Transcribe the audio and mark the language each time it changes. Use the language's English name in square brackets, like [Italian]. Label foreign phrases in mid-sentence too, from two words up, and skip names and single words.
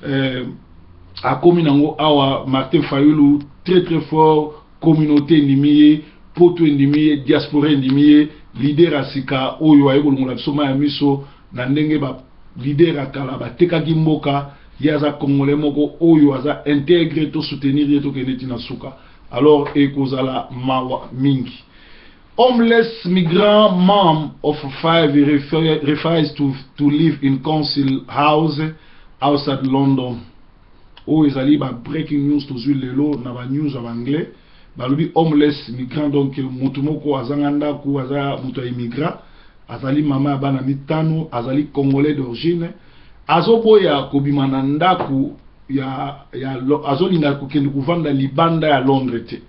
[Lingala] a commis nango awa Martin Fayulu [French] très fort [Lingala] communauté ndimiye poto ndimiye diaspora ndimiye leader asika oyo ayebolo ngula soma ya miso na ndenge ba leader akala batekaki mboka yaza congolais moko oyo aza intégrer to soutenir yeto keneti na suka. Alors ekozala mawa mingi. [English] Homeless migrant mom of 5 refers to live in council house outside London. [Lingala] Oh ezali ba [English] breaking news [Lingala] to lelo na ba news [French] en anglais [Lingala] balobi [English] homeless migrant, [Lingala] donc mutumoko azanganda ku aza muto immigrant, azali mama ya bana mitano, azali [French] congolais d'origine, [Lingala] azoboya kobimana ndaku ya azolinga kokende kuvanda libanda ya Londres te.